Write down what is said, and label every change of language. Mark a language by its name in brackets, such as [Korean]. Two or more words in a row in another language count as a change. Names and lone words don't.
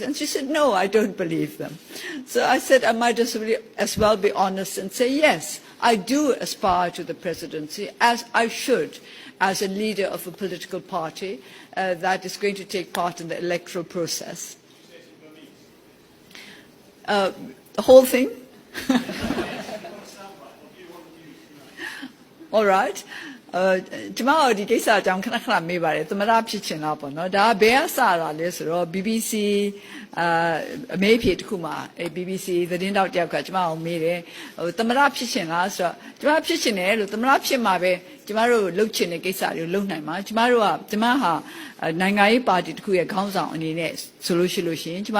[English] And she said, no, I don't believe them. So I said, I might as well be honest and say, yes, I do aspire to the presidency, as I should, as a leader of a political party that is going to take part in the electoral process. The whole thing? All right. [Burmese] ကျမတို့ဒီကိစ္စအကြောင်းခဏခဏမေးပါတယ်သမရဖြစ်ချင်တာပေါ့နော်ဒါဘယ်ကစတာလဲဆိုတော့ BBC အမေးဖြေတစ်ခုမှာ BBC သတင်းတောက်တယောက်ကကျမအောင်မေးတယ်သမရဖြစ်ချင်လားဆိုတော့ကျမဖြစ်ချင်တယ်လို့သမရဖြစ်မှာပဲကျမတို့လှုပ်ချင်တဲ့ကိစ္စတွေကိုလှုပ်နိုင်မှာကျမဟာနိုင်ငံရေးပါတီတစ်ခုရဲ့ခေါင်းဆောင်အနေနဲ့ဆိုလို့ရှိရင်ကျမ